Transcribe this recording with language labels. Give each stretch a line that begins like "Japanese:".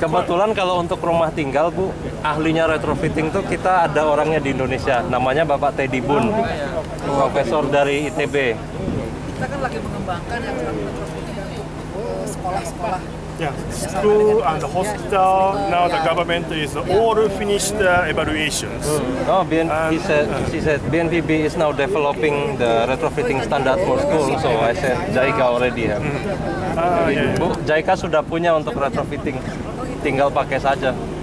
Indonesian: Kebetulan kalau untuk rumah tinggal, Bu, ahlinya retrofitting tuh kita ada orangnya di Indonesia, namanya Bapak Teddy Bun, profesor dari ITB. Kita kan lagi mengembangkan yang retrofitting untuk sekolah-sekolah.
English: Yeah, school and the hospital. Now the government is all finished evaluations. Oh, she said BNPB is now developing the retrofitting standard for school. So I said JICA already have.
Indonesian: Bu, JICA sudah punya untuk retrofitting, tinggal pakai saja.